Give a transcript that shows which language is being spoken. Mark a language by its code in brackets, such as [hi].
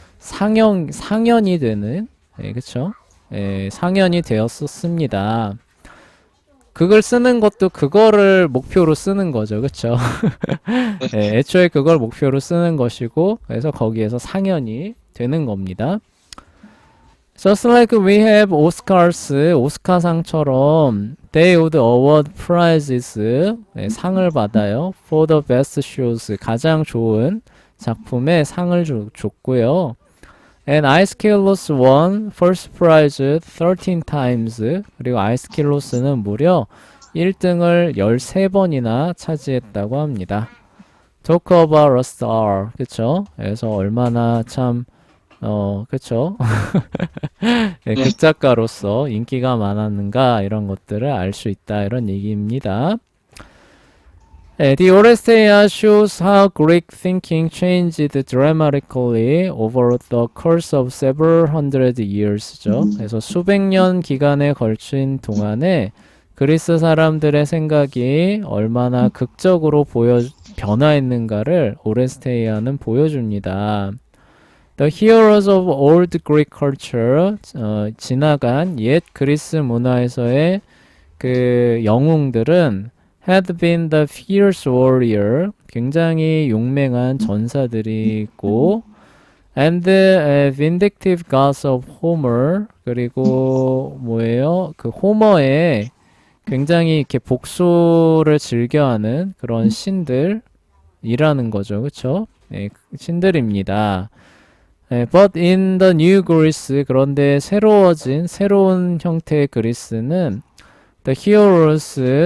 [ko] 상연이 되는, 예, 그쵸? 예, 상연이 되었었습니다. 그걸 쓰는 것도 그거를 목표로 쓰는 거죠. 그쵸? 예, 애초에 그걸 목표로 쓰는 것이고, 그래서 거기에서 상연이 되는 겁니다. [en] Just like we have Oscars, [ko] 오스카상처럼 [en] they would award prizes, [ko] 네, 상을 받아요. [en] For the best shows, [ko] 가장 좋은 작품에 상을 줬고요. [en] And 아이스킬로스 won first prize 13 times. [ko] 그리고 아이스킬로스는 무려 1등을 13번이나 차지했다고 합니다. [en] Talk about a star. [ko] 그쵸? 그래서 얼마나 참 그쵸? 네, 극작가로서 인기가 많았는가 이런 것들을 알 수 있다 이런 얘기입니다. [en] 네, The Oresteia shows how Greek thinking changed dramatically over the course of several hundred years죠. [ko] 그래서 수백 년 기간에 걸친 동안에 그리스 사람들의 생각이 얼마나 극적으로 변화했는가를 오레스테이아는 보여줍니다. [en] The heroes of old Greek culture, [ko] 지나간 옛 그리스 문화에서의 그 영웅들은 [en] had been the fierce warrior, [ko] 굉장히 용맹한 전사들이 있고, [en] and the vindictive gods of Homer, [ko] 그리고 뭐예요? 그 호머의 굉장히 이렇게 복수를 즐겨하는 그런 신들이라는 거죠, 그렇죠? 네, 신들입니다. [en] 네, but in the new Greece, [ko] 그런데 새로운 형태의 그리스는 [en] the heroes,